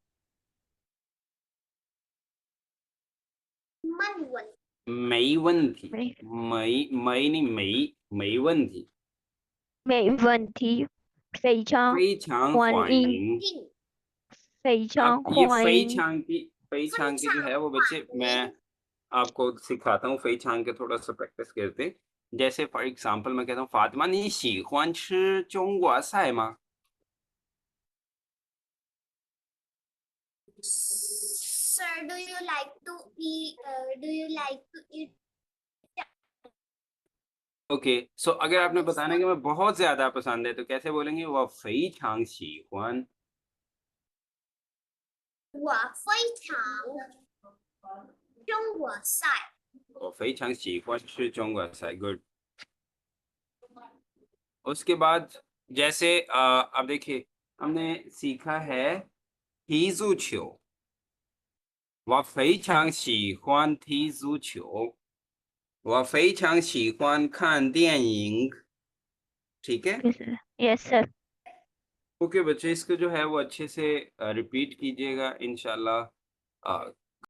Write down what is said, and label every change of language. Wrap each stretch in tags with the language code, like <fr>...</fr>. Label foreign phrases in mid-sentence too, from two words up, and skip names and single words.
<zh>慢问，没问题，没没你没问题，没问题，非常非常欢迎，欢迎。定非</zh> <hi>अब</hi> <zh>常</zh> <hi>ये</hi> <zh>欢 फई 迎。</zh> <hi>छांग की,</hi> <zh>非常</zh> <hi>की जो है वो बच्चे मैं आपको सिखाता हूँ,</hi> <zh>非常</zh> <hi>के थोड़ा सा प्रैक्टिस करते हैं। जैसे फॉर एग्जांपल मैं कहता हूँ फातिमा</hi> <zh>你喜欢吃中国菜吗</zh> <en>Sir, do you like to eat? Do you like to eat? okay so</en> <hi>अगर आपने बताना कि मैं बहुत ज्यादा पसंद है तो कैसे बोलेंगे, वो</hi> <zh>非常喜欢我非常中国菜。我非常喜欢吃中国菜</zh> <hi>गुड। उसके बाद जैसे अब देखिए हमने सीखा है</hi> <zh>踢足球，我非常喜欢踢足球。我非常喜欢看电影</zh> <hi>ठीक है।</hi> <en>यस सर।</en> <hi>ओके बच्चे, इसको जो है वो अच्छे से रिपीट कीजिएगा इंशाल्लाह।</hi>